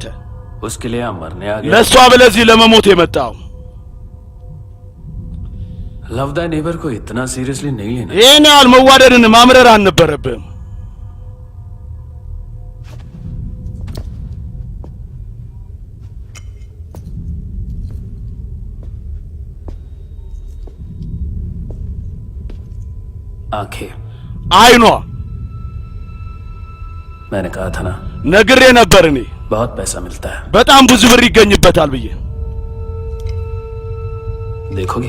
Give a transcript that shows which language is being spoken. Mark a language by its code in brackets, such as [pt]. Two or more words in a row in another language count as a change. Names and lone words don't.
[hi] उसके लिए हम मरने आ गए [am] ለሷ ብለዚህ ለመሞት የመጣው [en] love the neighbour [hi] को इतना सीरियसली नहीं लेना [am] ይሄን ያህል መዋደድን ማምረር አልነበረብህም። [hi] आंखें [am] አይኗ [hi] मैंने कहा था ना [am] ነግሬ ነበር እኔ [hi] बहुत पैसा मिलता है [am] በጣም ብዙ ብር ይገኝበታል ብዬ። [hi] देखोगे